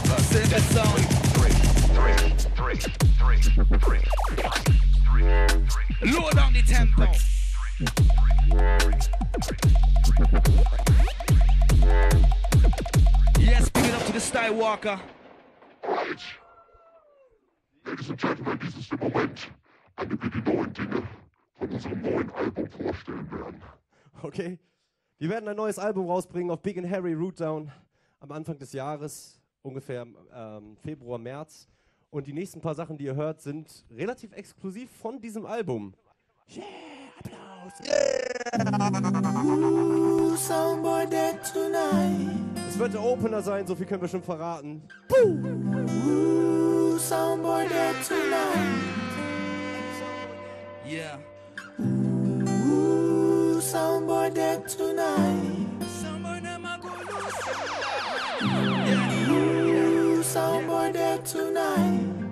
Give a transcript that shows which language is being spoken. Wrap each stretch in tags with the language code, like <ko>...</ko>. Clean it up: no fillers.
<en>Symbiz sound. Lower down the tempo. Yes, big it up to the Style Walker. Ladies and Gentlemen, this</en> <de>ist der Moment, an dem wir die neuen Dinge von unserem neuen Album vorstellen werden. Okay, wir werden ein neues Album rausbringen auf Big and Harry Root Down am Anfang des Jahres, ungefähr Februar, März. Und die nächsten paar Sachen, die ihr hört, sind relativ exklusiv von diesem Album. Yeah, Applaus! Yeah!</de> <en>Ooh, someone dead tonight.</en> <de>Es wird der Opener sein, so viel können wir schon verraten.</de> <en>Ooh, someone dead tonight. Yeah. Ooh, someone dead tonight. Ooh, someone dead tonight.</en>